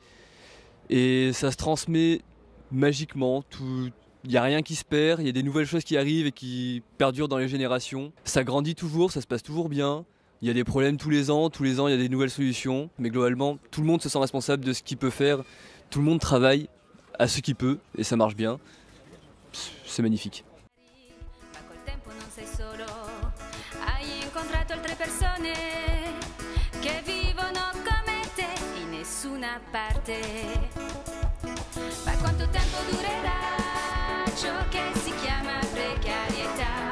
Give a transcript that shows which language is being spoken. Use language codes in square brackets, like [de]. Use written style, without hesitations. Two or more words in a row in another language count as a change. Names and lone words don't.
[fr] Et ça se transmet magiquement, il n'y a rien qui se perd, il y a des nouvelles choses qui arrivent et qui perdurent dans les générations. Ça grandit toujours, ça se passe toujours bien. Il y a des problèmes tous les ans il y a des nouvelles solutions. Mais globalement, tout le monde se sent responsable de ce qu'il peut faire. Tout le monde travaille à ce qu'il peut et ça marche bien. C'est magnifique. [it] Ma col tempo non sei solo, hai incontrato altre persone che vivono come te in nessuna parte. Ma quanto tempo durerà ciò che si chiama precarietà?